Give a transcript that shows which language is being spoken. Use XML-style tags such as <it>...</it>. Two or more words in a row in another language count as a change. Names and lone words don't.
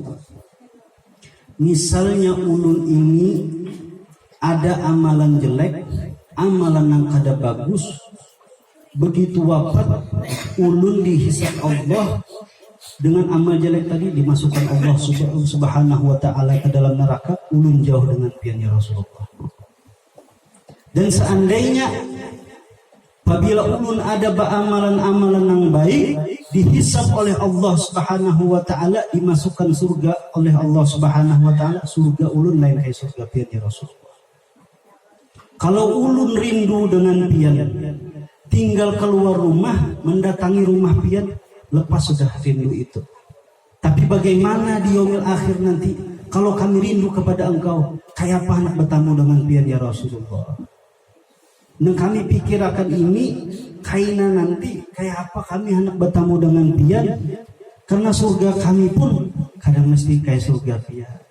<bjn>Misalnya ulun ini ada amalan jelek, amalan yang kada bagus, begitu wafat ulun dihisab Allah dengan amal jelek tadi, dimasukkan Allah</bjn> <ar>Subhanahu wa ta'ala</ar> <bjn>ke dalam neraka, ulun jauh dengan piannya Rasulullah. Dan seandainya apabila ulun ada amalan-amalan yang baik, dihisab oleh Allah</bjn> <ar>Subhanahu wa ta'ala,</ar> <bjn>dimasukkan surga oleh Allah</bjn> <ar>Subhanahu wa ta'ala,</ar> <bjn>surga ulun lain kayak surga piannya Rasulullah. Kalau ulun rindu dengan pian, tinggal keluar rumah, mendatangi rumah pian, lepas sudah rindu itu. Tapi bagaimana di</bjn> <ar>yaumil akhir</ar> <bjn>nanti, kalau kami rindu kepada engkau, kayak apa nak bertemu dengan pian ya Rasulullah? Dan kami pikirkan ini, kaina nanti, kayak apa kami hendak bertemu dengan pian, karena surga kami pun kadang mesti kayak surga pian.</bjn>